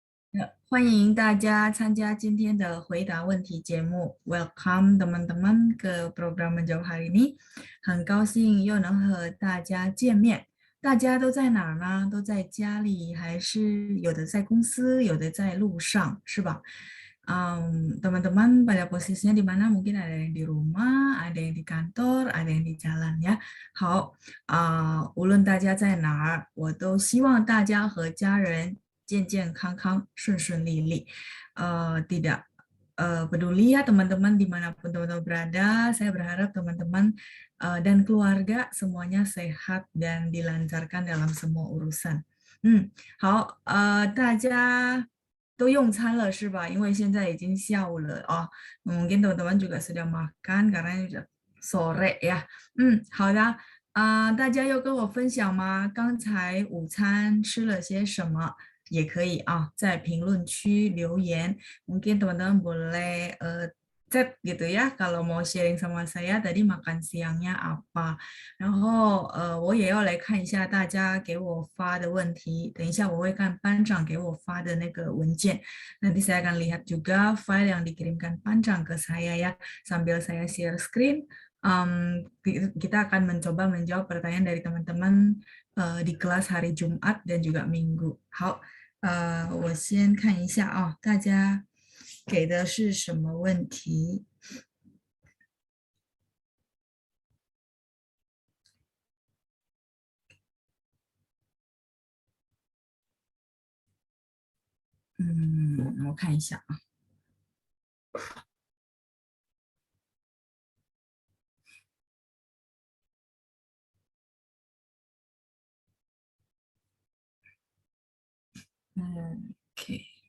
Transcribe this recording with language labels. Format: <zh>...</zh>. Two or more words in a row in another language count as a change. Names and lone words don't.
<zh>欢迎大家参加今天的回答问题节目。</zh> <id>Welcome teman-teman ke program menjawab hari ini。</id> <zh>很高兴又能和大家见面。大家都在哪儿呢？都在家里，还是有的在公司，有的在路上，是吧？</zh> <id>Teman-teman pada posisinya di mana mungkin ada yang di rumah, ada yang di kantor, ada yang di jalan ya.</id> <zh>好，无论大家在哪儿，我都希望大家和家人健健康康、顺顺利利。</zh> <id>tidak peduli ya teman-teman dimanapun teman-teman berada, saya berharap teman-teman dan keluarga semuanya sehat dan dilancarkan dalam semua urusan.</id> <zh>好，大家都用餐了是吧？因为现在已经下午了哦 ，</zh> <id>mungkin teman-teman juga sudah makan karena sudah sore ya。</id> <zh>好的，大家要跟我分享吗？刚才午餐吃了些什么？也可以啊，在评论区留言。</zh> <id>Mungkin teman-teman boleh chat gitu ya kalau mau sharing sama saya tadi makan siangnya apa。</id> <zh>然后我也要来看一下大家给我发的问题。等一下我会看班长给我发的那个文件。</zh> <id>Nanti saya akan lihat juga file yang dikirimkan panjang ke saya ya. Sambil saya</id> <en>share screen,</en> <id>kita akan mencoba menjawab pertanyaan dari teman-teman di kelas hari Jumat dan juga Minggu.</id> <zh>好，我先看一下啊，大家给的是什么问题？我看一下啊。OK，</zh>